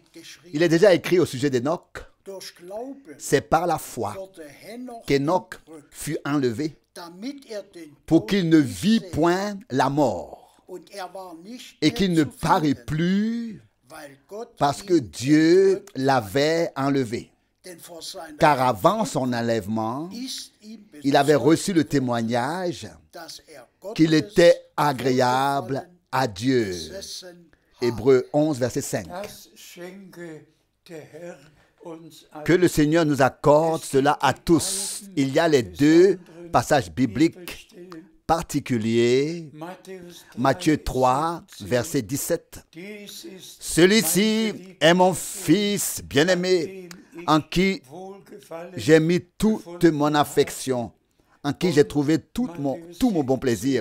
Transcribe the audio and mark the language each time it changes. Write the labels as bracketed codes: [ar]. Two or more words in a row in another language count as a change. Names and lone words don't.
[fr] Il [de] geschrieben, [fr] est déjà écrit au sujet d'Enoch, [de] durch Glauben [fr] c'est par la foi [de] wurde Henoch [fr] qu'Enoch [de] entrückt, [fr] fut enlevé [de] damit den [fr] pour [de] Tod [fr] qu'il ne [de] nicht [fr] vit [de] sähe. [fr] point la mort [de] Und war nicht [fr] et [de] mehr [fr] qu'il ne [de] zu [fr] parut [de] finden, [fr] plus [de] weil Gott [fr] parce que [de] ihn [fr] Dieu [de] entrückt, [fr] l'avait enlevé. [de] denn vor seiner [fr] Car avant son enlèvement, [de] ist ihm [fr] il avait [de] bezeugt, [fr] reçu le témoignage [de] dass [fr] qu'il [de] Gottes [fr] était agréable à Dieu. [de] besessen [fr] Hébreux 11, verset 5. [de] Das schenke der Herr uns [fr] Que le Seigneur nous accorde cela à tous. Il y a les deux passages bibliques particuliers. Matthieu 3, verset 17. Celui-ci est mon fils bien-aimé, en qui j'ai mis toute mon affection, en qui j'ai trouvé tout mon bon plaisir.